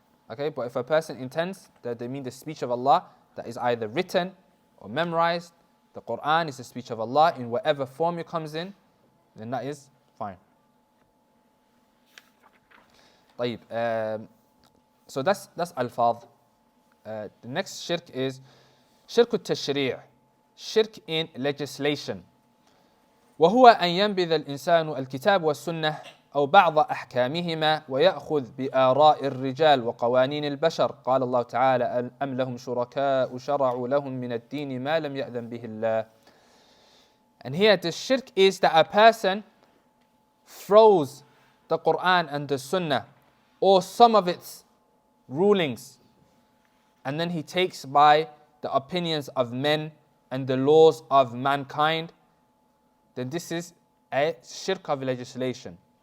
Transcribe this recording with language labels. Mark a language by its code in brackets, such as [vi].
[en] Okay, but if a person intends that they mean the speech of Allah, that is either written or memorized, the Quran is the speech of Allah in whatever form it comes in, then that is fine. [ar] طيب, [en] so that's alfaz. The next shirk is shirk al-tashri', shirk in legislation. [ar] وهو أن ينبذ الإنسان الكتاب والسنة أو بعض أحكامهما ويأخذ بآراء الرجال وقوانين البشر. قال الله تعالى أم لهم شركاء شرعوا لهم من الدين ما لم يأذن به الله. [en] And here the shirk is that a person throws the Quran and the Sunnah or some of its rulings, and then he takes by the opinions of men and the laws of mankind, then this is a shirk of legislation.